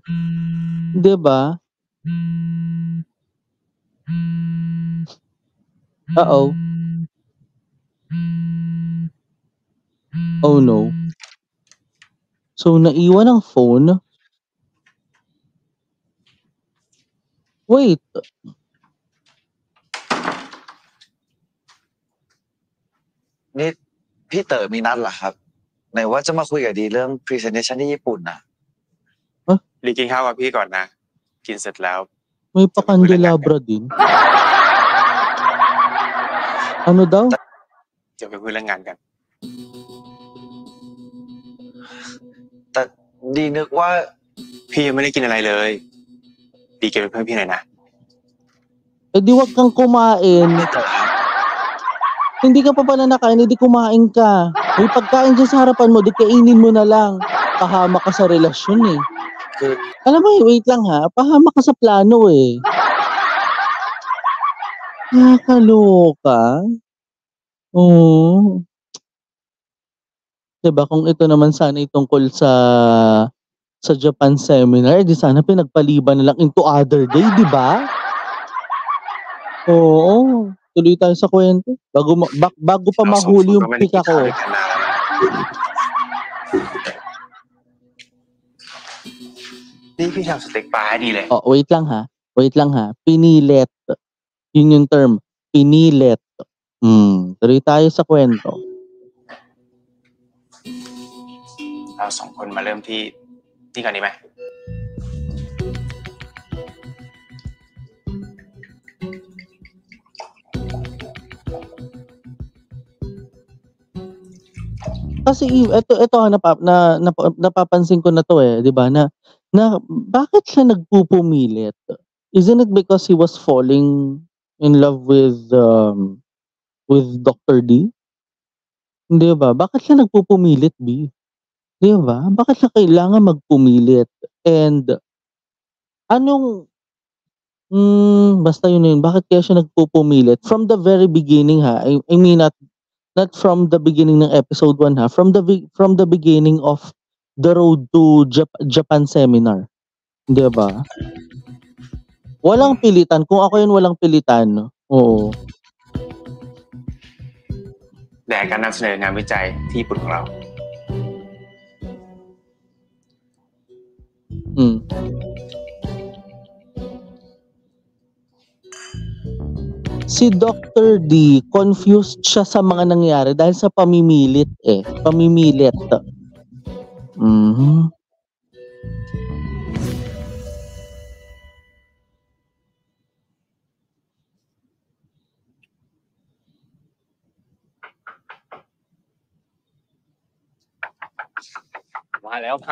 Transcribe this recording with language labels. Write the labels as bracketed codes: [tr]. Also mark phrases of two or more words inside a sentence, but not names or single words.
[tl] 'Di ba? Uh-oh. [en] Oh no. [tl] So, naiwan ang phone. [en] Wait. [th] นี่พี่เต๋อมีนัดเหรอครับไหนว่าจะมาคุยกับดีเรื่อง presentation ที่ญี่ปุ่นนะ รีกินข้าวกับพี่ก่อนนะ กินเสร็จแล้ว [tl] May pakandelabra din. Ano daw? [th] เดี๋ยวไปคุยเรื่องงานกัน แต่ดีนึกว่า พี่ยังไม่ได้กินอะไรเลย ดีกินเป็นเพื่อนพี่หน่อยนะ [tl] Eh di wag kang kumain. [th] พี่เต๋อครับ [tl] Hindi ka pa pala nakain, hindi kumain ka. May pagkain dyan sa harapan mo, di kainin mo na lang. Pahamak ka sa relasyon eh. [th] คือ [tl] Alam mo, wait lang ha. Pahamak ka sa plano eh. Nakakaloka. Oo. Diba, kung ito naman sana tungkol sa Japan seminar, di sana pinagpaliban na lang [en] into other day, [tl] di ba? Oo. Tuloy tayo sa kwento. Bago pa [th] เราสอง [tl] mahuli [th] คน [tl] yung [th] ก็ไม่ได้กิ [tl] pika [th] นข้าว [tl] ko. [th] ด้วยกันนานแล้วนี่พี่ทำสเต็กปลาให้ดีเลย [tl] Oh, wait lang ha. Wait lang ha. Pinilet. Yun yung term. Pinilet. Tuloy tayo sa kwento. [th] เราสองคนมาเริ่มที่นี่ก่อนดีไหม [tl] Kasi ito napapansin ko na to eh, 'di ba? Na bakit siya nagpupumilit? [en] Isn't it because he was falling in love with Dr. [tl] D? Hindi ba? Bakit siya nagpupumilit, B? 'Di ba? Bakit siya kailangan magpumilit? And anong basta yun, bakit kaya siya nagpupumilit? [en] From the very beginning ha. I mean not from the beginning ng episode 1 ha. From the beginning of the road to Japan seminar. [tl] 'Di ba? Walang pilitan. Kung ako yun, walang pilitan. Oo. [th] แด่การนำเสนองานวิจัยที่ญี่ปุ่นของเรา [tl] Si Dr. D, confused siya sa mga nangyari dahil sa pamimilit eh. Pamimilit. Mhm. [th] มาแล้ว